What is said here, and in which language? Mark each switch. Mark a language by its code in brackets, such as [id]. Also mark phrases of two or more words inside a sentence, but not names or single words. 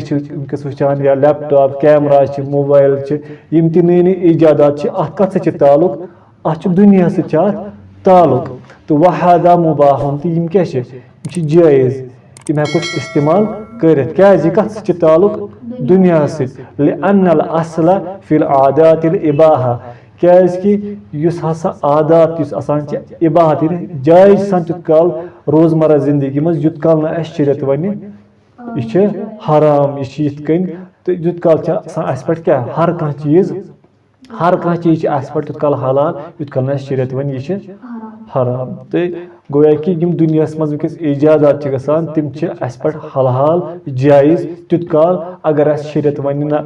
[ks] چھِ وٕنکیٚس وٕچھان یا لیپٹاپ کیمرا چھِ موبایل چھِ یِم تہِ نٔے نٔے ایجادات چھِ اتھ کتھ سۭتۍ چھِ تعلق اتھ چھُ دُنیاہس سۭتۍ چھِ اتھ تعلق تہٕ [ar] وَہَذا مُباحٌ [ks] تہٕ یِم کیٛاہ چھِ یِم چھِ جٲیز یِم ہٮ۪کو أسۍ استعمال کٔرِتھ کیٛازِ یہِ کتھ سۭتۍ چھِ تعلق دُنیاہس سۭتۍ [ar] لِأَنَّ الْأَصْلَ فِی الْعاداتِ الْإِباحَہ [ks] کیٛازِکہِ یُس ہسا عادات یُس آسان چھِ اِباحت یعنی جایز چھِ آسان تیُتھ کال روزمرہ زندگی منٛز یُت کال نہٕ اَسہِ شریعت وَنہِ یہِ چھِ حرام یہِ چھِ یِتھ کٔنۍ تہٕ یُت کال چھِ آسان اَسہِ پٮ۪ٹھ کیٛاہ ہر کانٛہہ چیٖز چھِ اَسہِ پٮ۪ٹھ تیُتھ کال حلال یُتھ کال نہٕ اَسہِ شریعت وَنہِ یہِ چھِ حرام تہٕ گویا کہِ یِم دُنیاہس منٛز وٕنکیٚس ایجادات چھِ گژھان تِم چھِ اَسہِ پٮ۪ٹھ حلال جایز تیُتھ کال اگر اَسہِ شریعت وَنہِ نہ